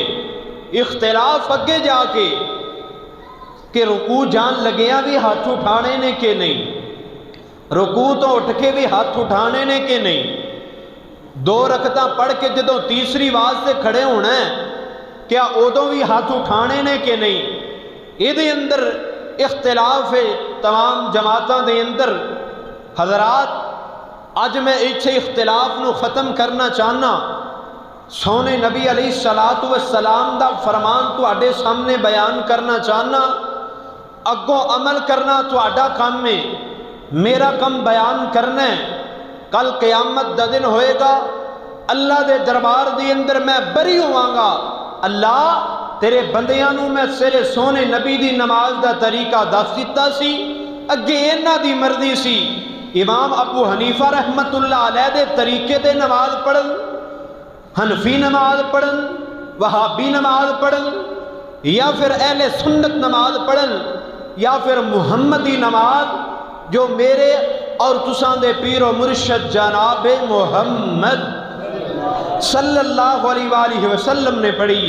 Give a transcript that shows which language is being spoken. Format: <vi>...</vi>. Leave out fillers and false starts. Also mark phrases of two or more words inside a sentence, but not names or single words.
<pa>اختلاف اگے جا کے کہ رکوع جان لگیا بھی ہاتھ اٹھانے نے کہ نہیں، رکوع تو اٹھ کے بھی ہاتھ اٹھانے نے کہ نہیں، دو رکعتاں پڑھ کے جدوں تیسری واز سے کھڑے ہونا ہے کیا ادوں بھی ہاتھ اٹھانے نے کہ نہیں؟ یہ اندر اختلاف ہے تمام جماعتاں دے اندر۔ حضرات، اج میں ایتھے اختلاف نو ختم کرنا چاہنا، سونے نبی</pa> <ar>علیہ الصلوۃ والسلام</ar> <pa>دا فرمان تواڈے سامنے بیان کرنا چاہنا، اگوں عمل کرنا تواڈا کام ہے، میرا کم بیان کرنا ہے۔ کل قیامت دا دن ہوئے گا، اللہ دے دربار دی اندر میں بری ہواں گا، اللہ تیرے بندیاں نو میں تیرے سونے نبی دی نماز دا طریقہ دس دیتا سی، اگے انہاں دی مرضی سی امام ابو حنیفہ</pa> <ar>رحمت اللہ علیہ</ar> <pa>دے طریقے دے نماز پڑھن، حنفی نماز پڑھن، وہابی نماز پڑھن، یا پھر اہل سنت نماز پڑھن، یا پھر محمدی نماز جو میرے اور تساں دے پیر و مرشد جناب محمد</pa> <ar>صلی اللہ علیہ وآلہ وسلم</ar> <pa>نے پڑھی۔</pa>